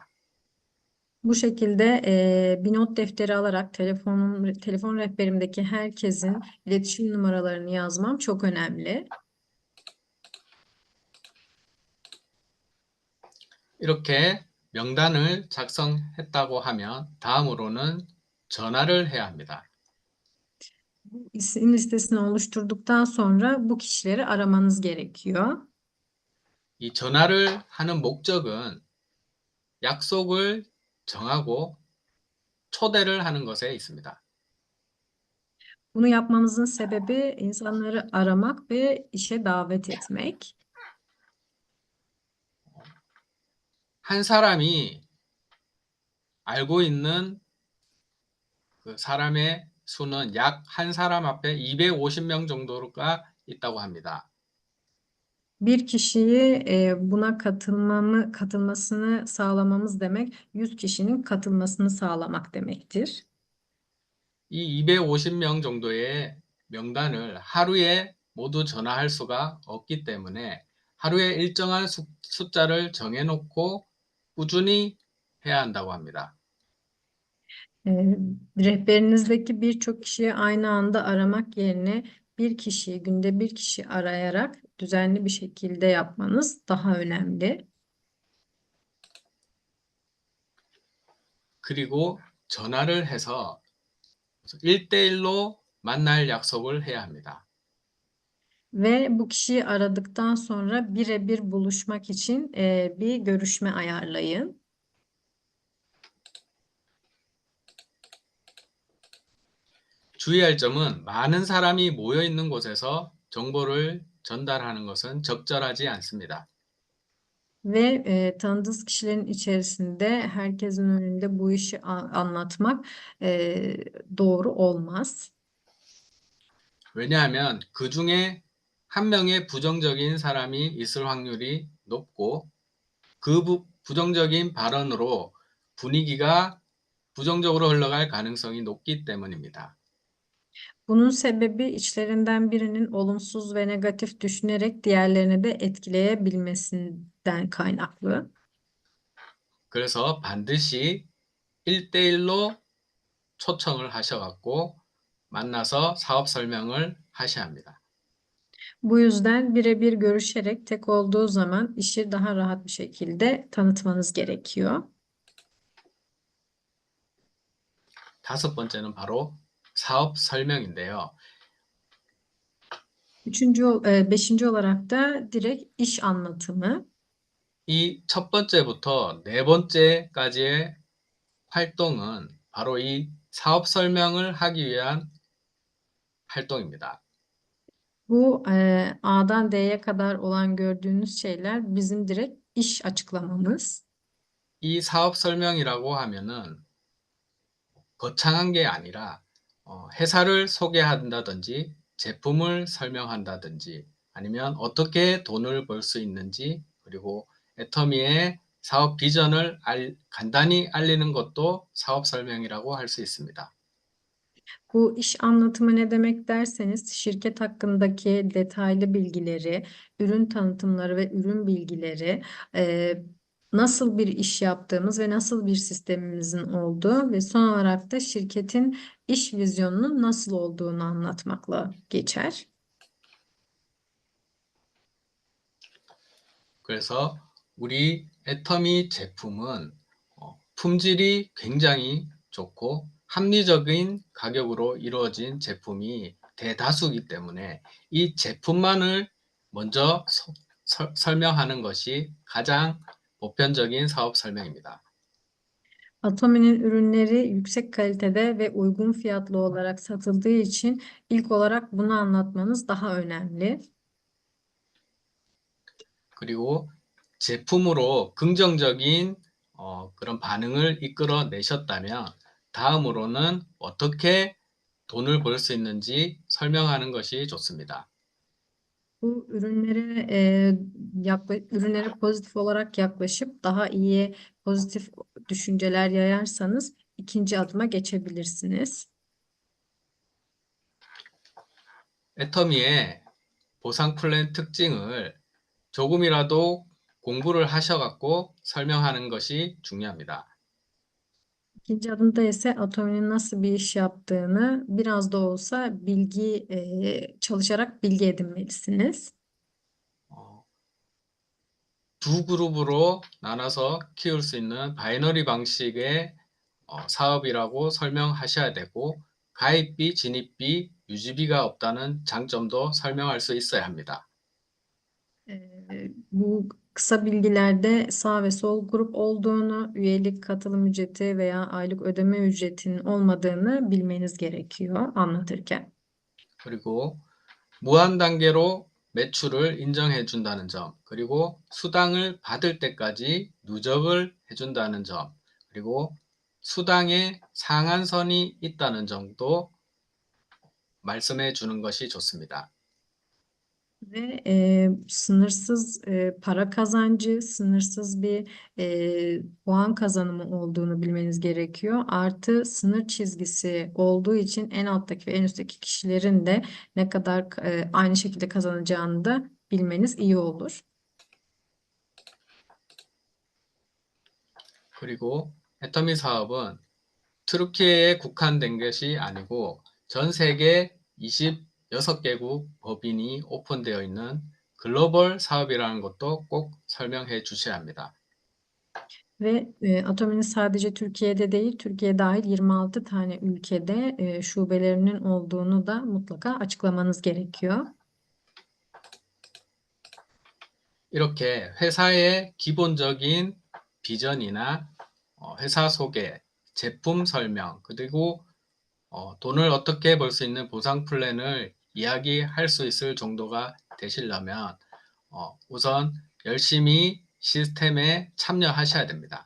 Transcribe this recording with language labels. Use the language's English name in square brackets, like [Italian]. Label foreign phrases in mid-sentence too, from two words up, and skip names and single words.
[Turkish] Bu şekilde bir not defteri alarak telefon rehberimdeki herkesin iletişim numaralarını yazmam çok önemli. [Korean] 이렇게 명단을 작성했다고 하면 다음으로는 전화를 해야 합니다. [Turkish] İsim listesini oluşturduktan sonra bu kişileri aramanız gerekiyor. [Korean] 이 전화를 하는 목적은 약속을 정하고 초대를 하는 것에 있습니다. [Turkish] Bunu yapmamızın sebebi insanları aramak ve işe davet etmek. [Korean] 한 사람이 알고 있는 그 사람의 수는 약 한 사람 앞에 250명 정도가 있다고 합니다. [Turkish] Bir kişiyi buna katılmasını sağlamamız demek, 100 kişinin katılmasını sağlamak demektir. [Korean] 이 250명 정도의 명단을 하루에 모두 전화할 수가 없기 때문에 하루에 일정한 숫자를 정해놓고 꾸준히 해야 한다고 합니다. [Turkish] E, Rehberinizdeki birçok kişiyi aynı anda aramak yerine bir kişiyi, günde bir kişi arayarak düzenli bir şekilde yapmanız daha önemli. [Korean] 그리고 전화를 해서 1대1로 만날 약속을 해야 합니다. [Turkish] Ve bu kişiyi aradıktan sonra birebir buluşmak için bir görüşme ayarlayın. [Korean] 주의할 점은 많은 사람이 모여 있는 곳에서 정보를 전달하는 것은 적절하지 않습니다. [Turkish] Ve tanıdığınız kişilerin içerisinde herkesin önünde bu işi anlatmak doğru olmaz. [Korean] 왜냐하면 그 중에 한 명의 부정적인 사람이 있을 확률이 높고 그 부정적인 발언으로 분위기가 부정적으로 흘러갈 가능성이 높기 때문입니다. [Turkish] Bunun sebebi içlerinden birinin olumsuz ve negatif düşünerek diğerlerini de etkileyebilmesinden kaynaklı. [Korean] 그래서 반드시 1대1로 초청을 하셔갖고 만나서 사업 설명을 하셔야 합니다. [Turkish] Bu yüzden birebir görüşerek tek olduğu zaman işi daha rahat bir şekilde tanıtmanız gerekiyor. [Korean] 다섯 번째는 바로 사업 설명인데요. [Turkish] Beşinci olarak da direkt iş anlatımı. [Korean] 이 첫 번째부터 네 번째까지의 활동은 바로 이 사업 설명을 하기 위한 활동입니다. [Turkish] Bu A'dan D'ye kadar olan gördüğünüz şeyler bizim direkt iş açıklamamız. [Korean] 이 사업 설명이라고 하면은 거창한 게 아니라 회사를 소개한다든지 제품을 설명한다든지 아니면 어떻게 돈을 벌 수 있는지 그리고 애터미의 사업 비전을 간단히 알리는 것도 사업 설명이라고 할 수 있습니다. [Turkish] Bu iş anlatımı ne demek derseniz şirket hakkındaki detaylı bilgileri, ürün tanıtımları ve ürün bilgileri, nasıl bir iş yaptığımız ve nasıl bir sistemimizin olduğu ve son olarak da şirketin iş vizyonunun nasıl olduğunu anlatmakla geçer. [Korean] 그래서 우리 애터미 제품은 품질이 굉장히 좋고 합리적인 가격으로 이루어진 제품이 대다수이기 때문에 이 제품만을 먼저 설명하는 것이 가장 보편적인 사업 설명입니다. [Turkish] Atomi'nin ürünleri yüksek kalitede ve uygun fiyatlı olarak satıldığı için ilk olarak bunu anlatmanız daha önemli. [Korean] 그리고 제품으로 긍정적인 그런 반응을 이끌어내셨다면 다음으로는 어떻게 돈을 벌 수 있는지 설명하는 것이 좋습니다. [Turkish] Bu ürünlere pozitif olarak yaklaşıp daha iyi pozitif düşünceler yayarsanız ikinci adıma geçebilirsiniz. [Korean] 애터미의 보상 플랜 특징을 조금이라도 공부를 하셔갖고 설명하는 것이 중요합니다. [Turkish] İkinci adımda ise Atomi'nin nasıl bir iş yaptığını biraz da olsa çalışarak bilgi edinmelisiniz. [Korean] 어, 두 그룹으로 나눠서 키울 수 있는 바이너리 방식의 사업이라고 설명하셔야 되고 가입비, 진입비, 유지비가 없다는 장점도 설명할 수 있어야 합니다. [Turkish] Bu kısa bilgilerde sağ ve sol grup olduğunu, üyelik, katılım ücreti veya aylık ödeme ücretinin olmadığını bilmeniz gerekiyor anlatırken. [Korean] 그리고 무한 단계로 매출을 인정해 준다는 점, 그리고 수당을 받을 때까지 누적을 해준다는 점, 그리고 수당의 상한선이 있다는 점도 말씀해 주는 것이 좋습니다. [Turkish] Ve sınırsız para kazancı, sınırsız bir puan kazanımı olduğunu bilmeniz gerekiyor. Artı sınır çizgisi olduğu için en alttaki ve en üstteki kişilerin de ne kadar aynı şekilde kazanacağını da bilmeniz iyi olur. [Korean] 그리고 애터미 사업은 트루키에에 국한된 것이 아니고 전 세계 26개국 법인이 오픈되어 있는 글로벌 사업이라는 것도 꼭 설명해 주셔야 합니다. [Turkish] Ve Atomi'nin sadece Türkiye'de değil, Türkiye dahil 26 tane ülkede şubelerinin olduğunu da mutlaka açıklamanız gerekiyor. [Korean] 이렇게 회사의 기본적인 비전이나 회사 소개, 제품 설명, 그리고 돈을 어떻게 벌 수 있는 보상 플랜을 이야기할 수 있을 정도가 되시려면 우선 열심히 시스템에 참여하셔야 됩니다.